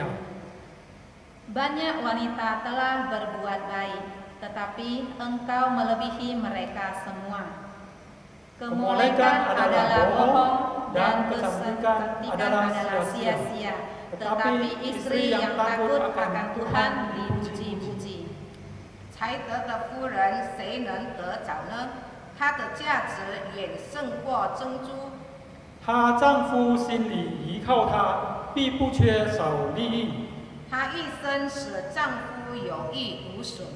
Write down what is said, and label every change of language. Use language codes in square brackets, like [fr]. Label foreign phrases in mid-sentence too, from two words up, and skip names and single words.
[id] Banyak wanita telah berbuat baik, tetapi engkau melebihi mereka semua. Kemolekan adalah bohong dan kecantikan adalah sia-sia. Tetapi istri yang takut akan Tuhan dipuji-puji. [zh] 才得的夫人谁能得着呢？她的价值远胜过珍珠。她丈夫心里依靠她， 必不缺少利益。她一生使丈夫有益无损。